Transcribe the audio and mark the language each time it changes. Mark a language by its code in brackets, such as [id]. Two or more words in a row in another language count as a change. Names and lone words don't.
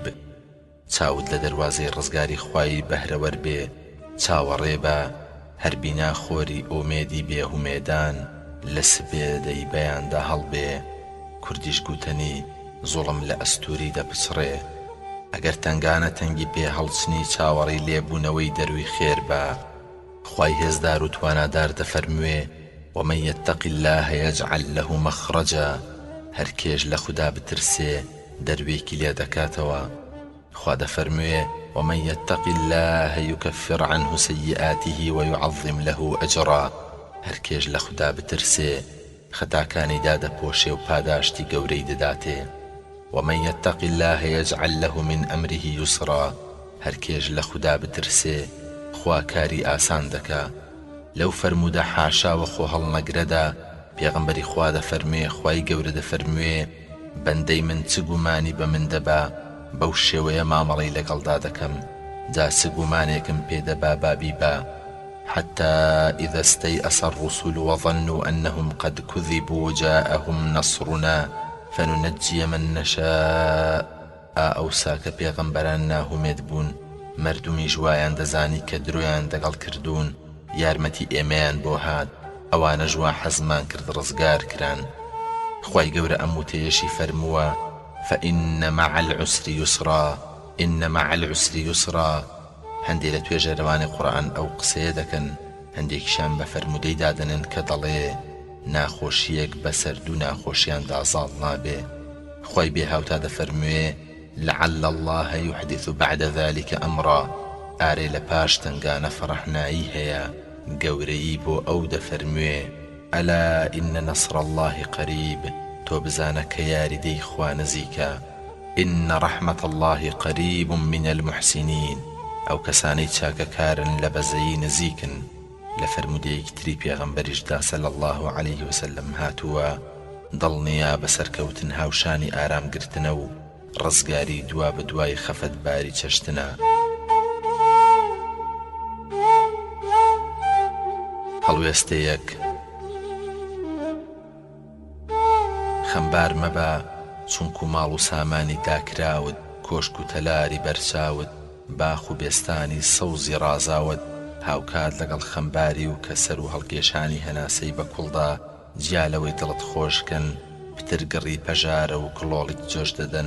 [ckb] چاوت لە دەروازەی ڕزگاری خوای بەهرەوەر بێ، چاوەڕێ بە، هەر بینا خۆری ئومێدی بێهومێدان لە سبێدەی بەیاندا هەڵبێ. کوردیش گوتنی زوڵم لە ئەستوری دەپچڕێ. ئەگەر تەنگانە تەنگی پێ هەڵچنی چاوەڕی لێبوونەوەی دەروی خێر بە. خوای هێزدار و توانادار دەفەرموێ [ar] ومن يتق الله يجعل له مخرجا. [ckb] هەر کێش لە خوددا بترسێ دەروێکی لێ دەکاتەوە. خوا دەفەرموێ [ar] ومن يتق الله يكفر عنه سيئاته ويعظم له أجرا. [ckb] هەر کێش لە خوددا بترسێ خەتاکانی دادەپۆشێ و پاداشتی گەورەی دەداتێ. [ar] ومن يتق الله يجعل له من أمره يسرا. [ckb] هەر کێش لە خوددا بترسێ خوا کاری ئاسان دەکا. لەو فەرمودە حاشا وەخۆ هەڵنەگرەدا پێغەمبەری خوا دەفەرموێ خوای گەورە دەفەرموێ بەندەی من چ گومانی بە من دەبا بەو شێوەیە مامەڵەی لەگەڵدا دەکەم، جا چ گومانێکم پێدەبا بابی بە. [ar] حتى إذا استيأس الرسل وظنوا أنهم قد كذبوا جاءهم نصرنا فننجي من نشاء. [ckb] ئەوسا کە پێغەمبەران ناهومێد بوون مردمی ژوایان دەزانی کە درۆیان دەگەڵ کردوون یارمەتی ئێمەیان بۆ هات، ئەوانە ژوا حەزمان کرد ڕزگار کران. خوای گەورە ئەم وتەیەشی فەرمووە [ar] فإن مع العسر يسرا. إن مع العسر يسرا. [ckb] هەندێک لە توێژەرەوانی قورئان ئەو قسەیە دەکەن، هەندێکیشان بە فەرمودەی دادەنن کە دەڵێ ناخۆشیەک بەسەر دوو ناخۆشیاندا زاڵ نابێ. خوای بێهاوتا دەفەرموێ [ar] لعل الله يحدث بعد ذلك أمرا. [ckb] ئارێ لە پاش تنگانە فەڕەحنایی هەیە، گەورەیی بۆ ئەو دەفەرموێ [ar] ئەلا إن نصر الله قريب. [ckb] تۆ بزانە کە یاریدەی خوا نزیکە. [ar] إن رحمة الله قريب من المحسنين. [ckb] ئەو کەسانەی چاکەکارن لە بەزەیی نزیکن. لە فەرمودەیەکی تری پێغەمبەریشدا [ar] صلی الله عليه وسلم [ckb] هاتووە دڵنیا بەسەرکەوتن هاوشانی ئارامگرتنە و ڕزگاری دوا بە دوای خەفەتباری چەشتنە. هەڵوێستەیەک خەمبار مەبە، چونکو ماڵ و سامانی داکراوت، کۆشک و تەلاری بەرچاوت، باخ و بێستانی سەوزی ڕازاوت، هاوکات لەگەڵ خەمباری و کەسەر و هەڵکێشانی هەناسەی بە کوڵدا جیالەوەی دڵت خۆشکن، پترگڕی پەژارە و کڵۆڵیت جۆش دەدەن.